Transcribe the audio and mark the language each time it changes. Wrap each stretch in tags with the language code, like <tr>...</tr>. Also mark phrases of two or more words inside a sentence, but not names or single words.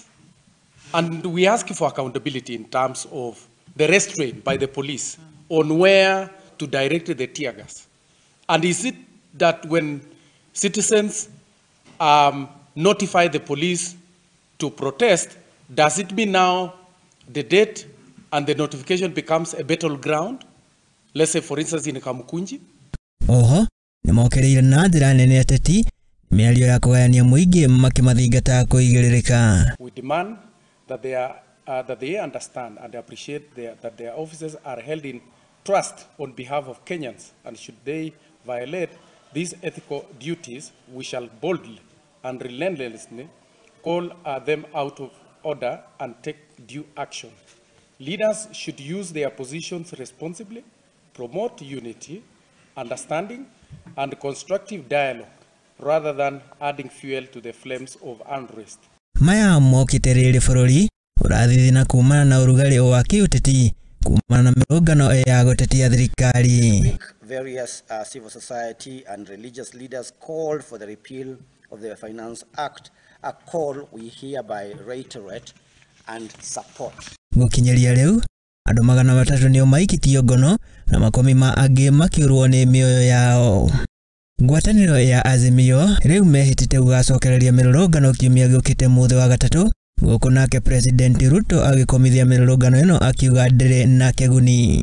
<en>And we ask for accountability in terms of the restraint by the police on where to direct the tear gas. And is it that when citizens notify the police to protest, does it mean now the date and the notification becomes a battleground? Let's say, for instance, in Kamukunji.</en> <ki>Oho, nimaokereire na njĩra nene ateti Miario ya kugayania muingi makimathingata kuigĩrĩrĩka.</ki> <en>We demand that they understand and appreciate that their officers are held in trust on behalf of Kenyans, and should they violate these ethical duties, we shall boldly and relentlessly call them out of order and take due action. Leaders should use their positions responsibly, promote unity, understanding, and constructive dialogue, rather than adding fuel to the flames of unrest.</en> <ki>Maya mokite rĩrĩ bũrũri ũrathithina kumana na ũrugarĩ wa kĩũteti kumana na mĩrũngano ya gũtetia thirikari.</ki> <en>Various civil society and religious leaders called for the repeal of the Finance Act, a call we hereby reiterate and support.</en> <ki>Gũkinyĩria rĩu andũ 300 nĩo maikĩtio ngono na makumi ma angĩ makiurwo nĩ mĩoyo yao. Ngwatanĩro ya Azimio rĩu mehĩtĩte gũgacokereria mĩrũrũngano kiumia gĩũkĩte mũthĩ wa gatatũ gũkũ nake President Ruto agĩkomithia mĩrũrũngano ĩno akiuga ndĩrĩ na kĩguni.</ki>